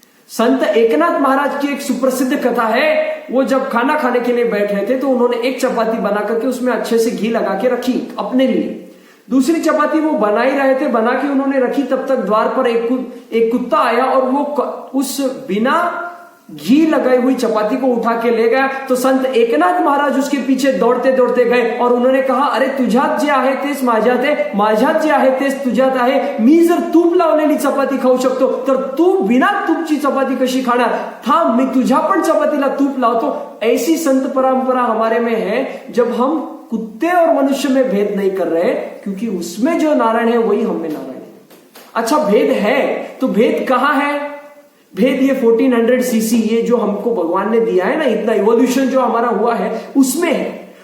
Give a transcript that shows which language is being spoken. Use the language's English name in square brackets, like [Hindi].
[Hindi] संत एकनाथ महाराज की एक सुप्रसिद्ध कथा है। वो जब खाना खाने के लिए बैठ रहे थे तो उन्होंने एक चपाती बना करके उसमें अच्छे से घी लगा के रखी अपने लिए। दूसरी चपाती वो बना ही रहे थे, बना के उन्होंने रखी, तब तक द्वार पर एक कुत्ता आया और वो उस बिना घी लगाई हुई चपाती को उठा के ले गया। तो संत एकनाथ महाराज उसके पीछे दौड़ते दौड़ते गए और उन्होंने कहा, [Marathi] अरे तुझ्यात जे आहे तेच माझ्यात आहे, माझ्यात जे आहे तेच तुझ्यात आहे, मी जर तूप लावलेली चपाती खाऊ शकतो तर तू बिना तूपची चपाती कशी खाणार? थांब, मी तुझ्या पण चपातीला तूप लावतो। [Hindi] ऐसी संत परंपरा हमारे में है, जब हम कुत्ते और मनुष्य में भेद नहीं कर रहे, क्योंकि उसमें जो नारायण है वही हम में नारायण है। अच्छा, भेद है तो भेद कहां है? भेद ये 1400 सीसी, ये जो हमको भगवान ने दिया है ना, इतना इवोल्यूशन जो हमारा हुआ है उसमें है।